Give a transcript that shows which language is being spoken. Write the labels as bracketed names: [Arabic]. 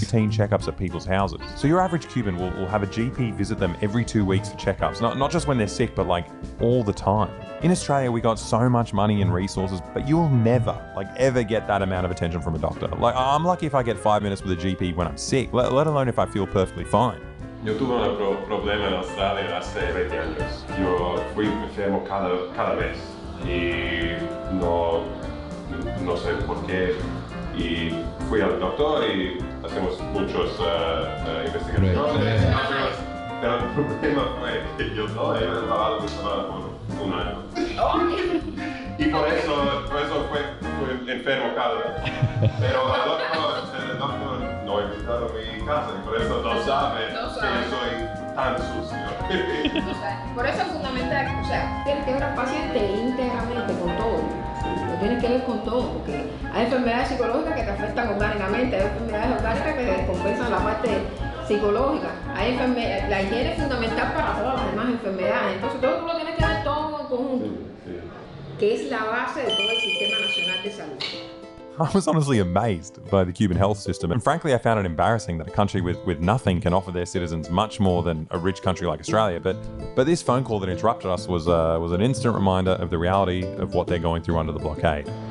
[English] routine checkups at people's houses. So your average Cuban will have a GP visit them every 2 weeks for checkups, not just when they're sick, but like all the time. In Australia, we got so much money and resources, but you'll never, ever get that amount of attention from a doctor. Like, I'm lucky if I get 5 minutes with a GP when I'm sick, let alone if I feel perfectly fine. [Spanish] Yo tuve un problema en Australia hace 20 años. Yo fui enfermo cada vez y no sé por qué. Y fui al doctor y hacemos muchas investigaciones. Pero el problema fue que yo no he lavado mi semana por 1 año. Y por eso fui enfermo cada vez. Pero el doctor no ha visitado mi casa y por eso no sabe que yo soy tan sucio. Por eso es fundamental, tienes que ver al paciente íntegramente con todo. Lo tienes que ver con todo, porque hay enfermedades psicológicas que te afectan orgánicamente, hay enfermedades orgánicas que descompensan la parte psicológica. La higiene es fundamental para todas las demás enfermedades, entonces todo tú lo tienes que ver todo en conjunto, que es la base de todo el sistema nacional de salud. [English] I was honestly amazed by the Cuban health system, and frankly I found it embarrassing that a country with nothing can offer their citizens much more than a rich country like Australia. But this phone call that interrupted us was an instant reminder of the reality of what they're going through under the blockade.